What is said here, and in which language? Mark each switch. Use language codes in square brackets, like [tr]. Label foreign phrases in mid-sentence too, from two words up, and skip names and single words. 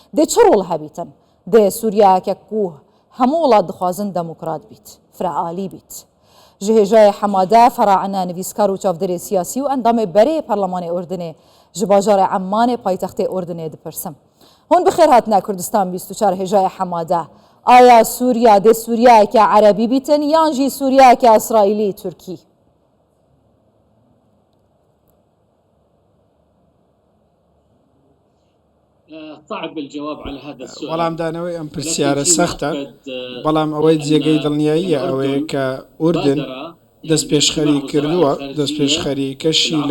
[ku] دێ چ ڕۆڵ هەبیتن دێ سووریایەکە کوه هەموو وڵات دخوازن دەموکرات بیت فرەعالی بیت ji hêjayê Hemade Feraîna nivîskar û çavderê siyasî û endamê berê Parlemanê Ordinê ji bajarê Emmanê paytextê Ordinê dipirsim. Hûn bi xêr hatine Kurdistan 24 hêjayê Hemade. Aya Sûriya dê Sûriyayeke Erebî bîtin yan jî Sûriyayeke İsraîlî Tirkî? [ckb] بەڵام دانەوەی ئەم پرسیارە سەختە بەڵام ئەوەی جێگەی دڵنیاییە ئەوەیە کە ئوردن دەست پێشخەری کردووە دەست پێشخەریکەشی لە